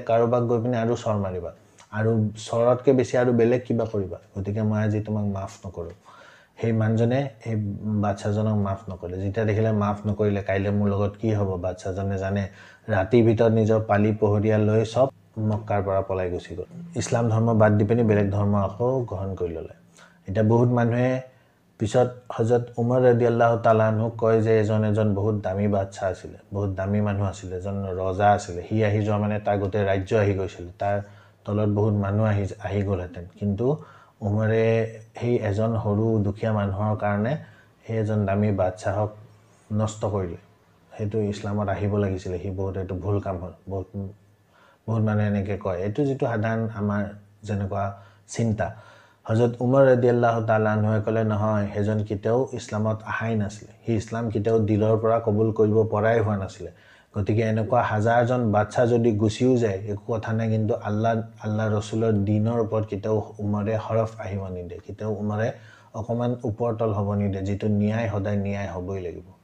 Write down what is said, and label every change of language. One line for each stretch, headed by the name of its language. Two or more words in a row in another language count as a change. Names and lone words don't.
Assamese: কাৰোবাক গৈ পিনে আৰু চৰ মাৰিবা আৰু চৰতকৈ বেছি আৰু বেলেগ কিবা কৰিবা গতিকে মই আজি তোমাক মাফ নকৰোঁ সেই মানুহজনে সেই বাচ্চাজনক মাফ নকৰিলে যেতিয়া দেখিলে মাফ নকৰিলে কাইলৈ মোৰ লগত কি হ'ব বাচ্চাজনে জানে ৰাতিৰ ভিতৰত নিজৰ পালি পহৰীয়া লৈ সব মক্কাৰ পৰা পলাই গুচি গ'ল ইছলাম ধৰ্ম বাদ দি পিনে বেলেগ ধৰ্ম আকৌ গ্ৰহণ কৰি ল'লে এতিয়া বহুত মানুহে পিছত হযরত উমৰ
Arabic: رضي الله تعالى عنه
Assamese: কয় যে এজন বহুত দামী বাচ্চা আছিলে বহুত দামী মানুহ আছিলে এজন ৰজা আছিলে হি আহি যোৱা মানে তাৰ গোটেই ৰাজ্য আহি গৈছিল তাৰ তলত বহুত মানুহ আহি গ'লহেঁতেন কিন্তু উমৰে সেই এজন সৰু দুখীয়া মানুহৰ কাৰণে সেই এজন দামী বাচ্চাহক নষ্ট কৰিলে সেইটো ইছলামত আহিব লাগিছিল হি বহুত এইটো ভুল কাম হ'ল বহুত মানুহে এনেকৈ কয় এইটো যিটো সাধাৰণ আমাৰ যেনেকুৱা চিন্তা হযরত উমৰ
Arabic: رضي الله تعالى عنه
Assamese: ক'লে নহয় হেজন কেতিয়াও ইছলামত আহাই নাছিলে হি ইছলাম কেতিয়াও দিলৰ পৰা কবুল কৰিব পৰাই হোৱা নাছিলে গতিকে এনেকুৱা হাজাৰজন বাচ্চা যদি গুচিও যায় একো কথা নাই কিন্তু আল্লাহ ৰসুলৰ দিনৰ ওপৰত কেতিয়াও উমৰে হৰফ আহিব নিদিয়ে কেতিয়াও উমৰে অকমান ওপৰতল হ'ব নিদিয়ে যিটো ন্যায় সদায় ন্যায় হ'বই লাগিব